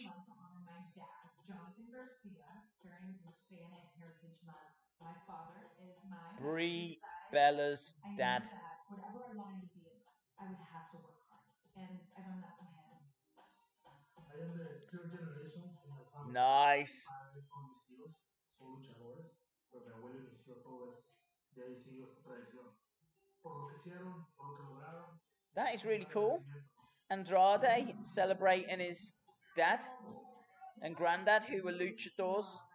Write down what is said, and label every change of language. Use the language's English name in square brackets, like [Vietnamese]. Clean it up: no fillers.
[English] I would love to honor my dad, Jonathan Garcia, during Hispanic Heritage Month. My father is my Brie Bella's dad. I knew that whatever I wanted to be in life, I would have to work hard. And I don't know him. I am the third generation in my family. Nice. [Spanish] Con mis tíos son luchadores, pero mi abuelo inició todo esto. De ahí siguió esta tradición. Por lo que hicieron, por lo que lograron. [English] That is really cool. Andrade celebrating his dad and granddad, who were luchadors.